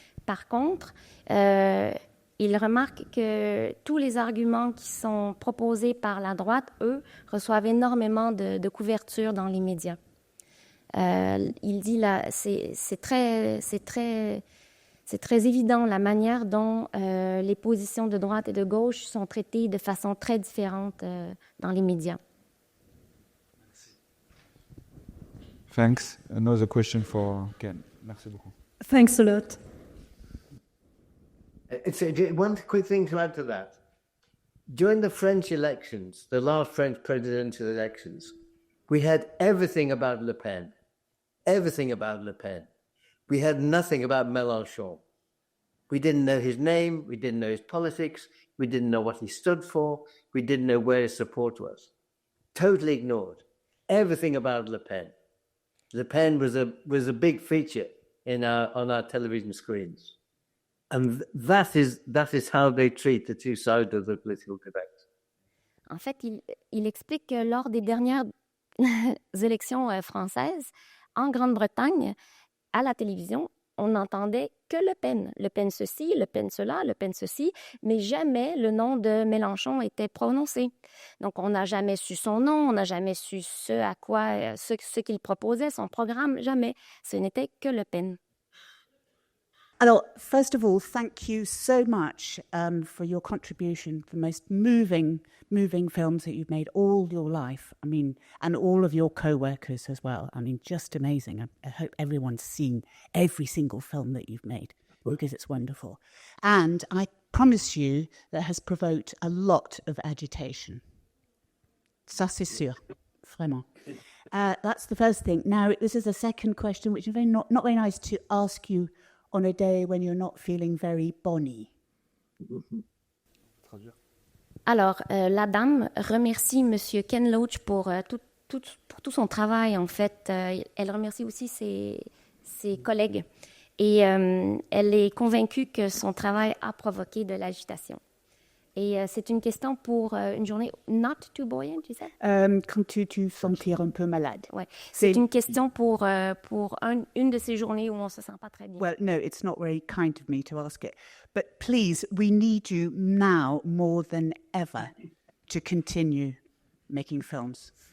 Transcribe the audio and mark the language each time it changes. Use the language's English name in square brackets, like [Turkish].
[French] Par contre, il remarque que tous les arguments qui sont proposés par la droite, eux, reçoivent énormément de couverture dans les médias. Il dit là, c'est très évident la manière dont les positions de droite et de gauche sont traitées de façon très différente dans les médias. [English] Thanks. Another question for Ken. Merci beaucoup. Thanks a lot. One quick thing to add to that. During the French elections, the last French presidential elections, we had everything about Le Pen. Everything about Le Pen. We had nothing about Mélenchon. We didn't know his name, we didn't know his politics, we didn't know what he stood for, we didn't know where his support was. Totally ignored. everything about Le Pen. Le Pen was a big feature on our television screens. And that is how they treat the two sides of the political debate. [French] En fait, il explique que lors des dernières élections françaises, en Grande-Bretagne, à la télévision, on n'entendait que Le Pen ceci, Le Pen cela, Le Pen ceci, mais jamais le nom de Mélenchon était prononcé. Donc, on n'a jamais su son nom, on n'a jamais su ce qu'il proposait, son programme, jamais. Ce n'était que Le Pen. Alors, [English] first of all, thank you so much for your contribution, the most moving films that you've made all your life. I mean, and all of your co-workers as well. I mean, just amazing. I hope everyone's seen every single film that you've made because it's wonderful. And I promise you that has provoked a lot of agitation. [French] Ça, c'est sûr. Vraiment. [English] That's the first thing. Now, this is a second question, which is not very nice to ask you on a day when you're not feeling very bonny. [French] Alors, la dame remercie Monsieur Ken Loach pour tout son travail, en fait. Elle remercie aussi ses collègues. Et elle est convaincue que son travail a provoqué de l'agitation. Et c'est une question pour une journée [English] not too buoyant, [French] tu sais? Quand tu sentir un peu malade. Ouais. C'est une question pour une de ces journées où on ne se sent pas très bien. [English] Well, no, it's not very kind of me to ask it. But please, we need you now more than ever to continue making films.